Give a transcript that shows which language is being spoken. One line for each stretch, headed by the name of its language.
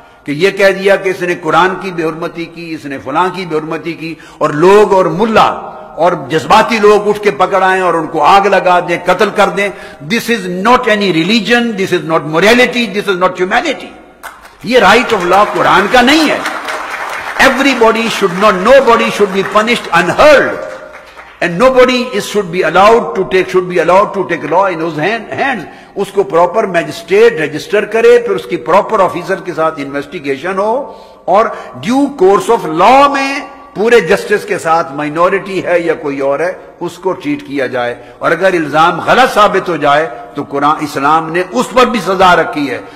Urdu: کہ یہ کہہ دیا کہ اس نے قرآن کی بے حرمتی کی, اس نے فلاں کی بے حرمتی کی, اور لوگ اور ملا اور جذباتی لوگ اٹھ کے پکڑ آئیں اور ان کو آگ لگا دیں, قتل کر دیں.
English: This is not any religion, this is not morality, this is not humanity.
Urdu: یہ رائٹ آف لا قرآن کا نہیں ہے.
English: Everybody should not, nobody should be punished unheard, and nobody should be allowed to take law in his hands.
Urdu: اس کو proper magistrate register کرے, پھر اس کی proper officer کے ساتھ انویسٹیگیشن ہو, اور ڈیو کورس آف لا میں پورے جسٹس کے ساتھ مائنورٹی ہے یا کوئی اور ہے اس کو ٹریٹ کیا جائے. اور اگر الزام غلط ثابت ہو جائے تو قرآن اسلام نے اس پر بھی سزا رکھی ہے.